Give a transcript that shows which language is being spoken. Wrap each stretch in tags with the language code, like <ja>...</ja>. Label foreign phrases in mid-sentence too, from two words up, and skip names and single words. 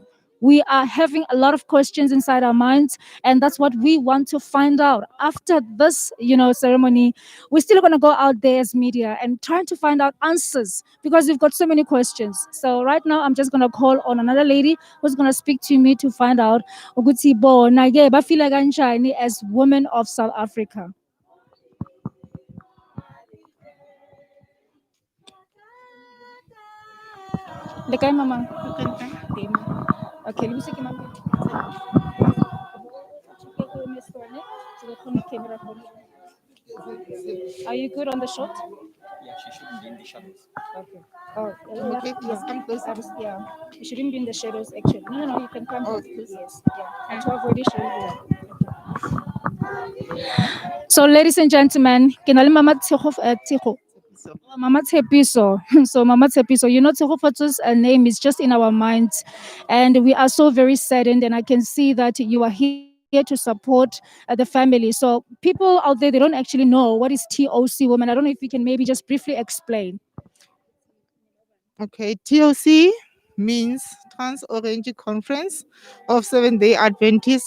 <en>We are having a lot of questions inside our minds, and that's what we want to find out. After this, ceremony, we're still going to go out there as media and trying to find out answers because we've got so many questions. So right now, I'm just going to call on another lady who's going to speak to me to find out</en> <zu>ukuthi bona ke bafila kanjani</zu> <en>as women of South Africa.</en> <tn>Le kae mama?</tn> <en>Okay, let me see mama. Are you good on the shot? Yeah, she shouldn't be in the shadows. Okay. Oh, yes. Come closer. Yeah, you shouldn't be in the shadows actually. No, you can come. Oh, yes. Yeah. And to avoid the shadow. So, ladies and gentlemen,</en> <tn>ke na le Mama Mama Tshepiso.</tn> <en>So, Mama Tshepiso, Tshegofatso's name is just in our minds, and we are so very saddened. And I can see that you are here to support the family. So, people out there, they don't actually know what is TOC women. I don't know if you can maybe just briefly explain. Okay, TOC means Trans Orange Conference of Seventh-day Adventists.</en>